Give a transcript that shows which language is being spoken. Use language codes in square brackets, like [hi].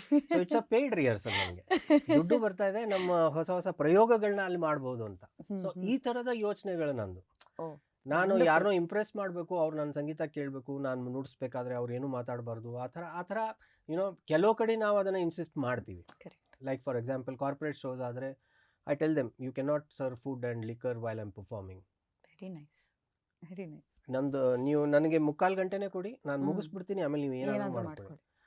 [en] so it's a paid rehearsal, [kn] ನಮಗೆ ದುಡ್ಡು ಬರ್ತಾ ಇದೆ, ನಮ್ಮ ಹೊಸ ಪ್ರಯೋಗಗಳನ್ನ ಅಲ್ಲಿ ಮಾಡ್ಬೋದು ಅಂತ. ಸೊ ಈ ಥರದ ಯೋಚನೆಗಳು ನಂದು. ನಾನು ಯಾರನ್ನೋ ಇಂಪ್ರೆಸ್ ಮಾಡಬೇಕು, ಅವ್ರು ನನ್ನ ಸಂಗೀತ ಕೇಳಬೇಕು, ನಾನು ನುಡಿಸ್ಬೇಕಾದ್ರೆ ಅವ್ರು ಏನೂ ಮಾತಾಡಬಾರ್ದು, ಆ ಥರ ಕೆಲವು ಕಡೆ ನಾವು ಅದನ್ನು ಇನ್ಸಿಸ್ಟ್ ಮಾಡ್ತೀವಿ. [en] like for example corporate shows [kn] ಆದರೆ [en] I tell them, you cannot serve food and liquor while I'm performing. Very nice. [kn] ನಂದು ನೀವು ನನಗೆ 3/4 ಗಂಟೆನೇ ಕೊಡಿ, ನಾನು ಮುಗಿಸ್ಬಿಡ್ತೀನಿ, ಆಮೇಲೆ ನೀವು ಏನಾದರೂ ಮಾಡ್ಕೊಳ್ಳಿ.